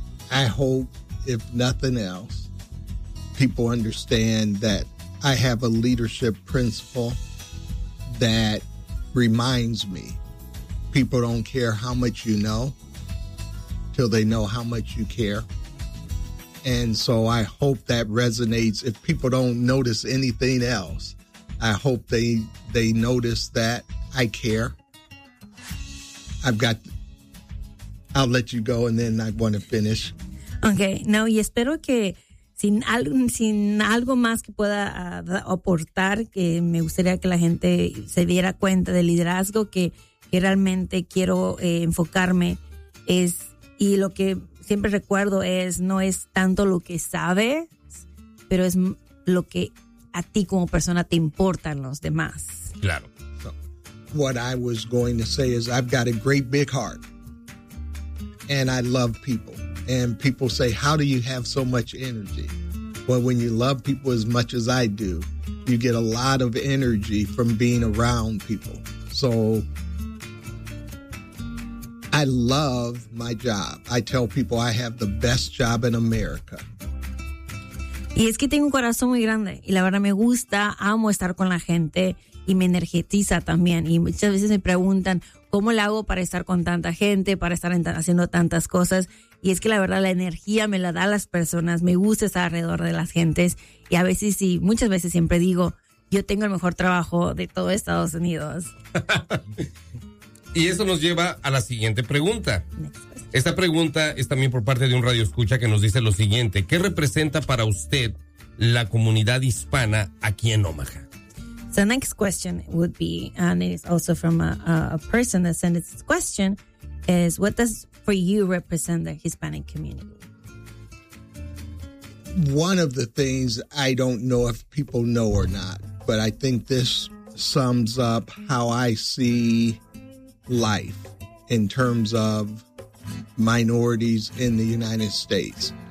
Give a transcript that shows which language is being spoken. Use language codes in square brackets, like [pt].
[en] I hope, if nothing else, people understand that I have a leadership principle that reminds me, people don't care how much you know till they know how much you care. And so I hope that resonates. If people don't notice anything else, I hope they notice that I care. I'll let you go and then I want to finish. [es] Okay, no, y espero que sin algo más que pueda aportar, que me gustaría que la gente se diera cuenta del liderazgo que realmente quiero enfocarme es, y lo que siempre recuerdo es, no es tanto lo que sabes, pero es lo que a ti como persona te importan los demás. Claro. So, [en] what I was going to say is I've got a great big heart and I love people. And people say, how do you have so much energy? Well, when you love people as much as I do, you get a lot of energy from being around people. So I love my job. I tell people I have the best job in America. [es] Y es que tengo un corazón muy grande y la verdad me gusta, amo estar con la gente y me energetiza también. Y muchas veces me preguntan, ¿cómo le hago para estar con tanta gente, para estar haciendo tantas cosas? Y es que la verdad la energía me la da las personas, me gusta estar alrededor de las gentes. Y a veces sí, muchas veces siempre digo, yo tengo el mejor trabajo de todo Estados Unidos. Y eso nos lleva a la siguiente pregunta. Esta pregunta es también por parte de un radioescucha que nos dice lo siguiente: ¿qué representa para usted la comunidad hispana aquí en Omaha? [en] So next question would be, and it's also from a person that sent this question, is what does for you represent the Hispanic community? One of the things I don't know if people know or not, but I think this sums up how I see life in terms of minorities in the United States.